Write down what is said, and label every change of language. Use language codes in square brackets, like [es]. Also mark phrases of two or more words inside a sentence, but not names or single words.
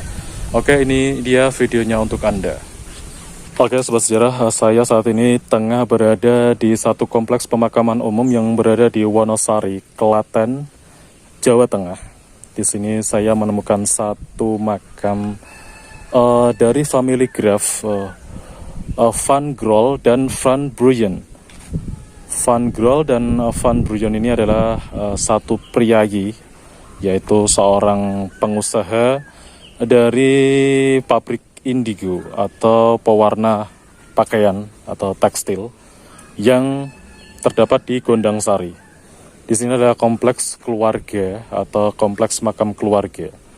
[id] Oke, ini dia videonya untuk Anda. Oke sobat sejarah, saya saat ini tengah berada di satu kompleks pemakaman umum yang berada di Wonosari, Klaten, Jawa Tengah. Di sini saya menemukan satu makam dari [en] family grave [id] Van Grol dan Van Bruyen. Van Grol dan Van Bruyen ini adalah satu priayi, yaitu seorang pengusaha dari pabrik indigo atau pewarna pakaian atau tekstil yang terdapat di Gondang Sari. Di sini adalah kompleks keluarga atau kompleks makam keluarga.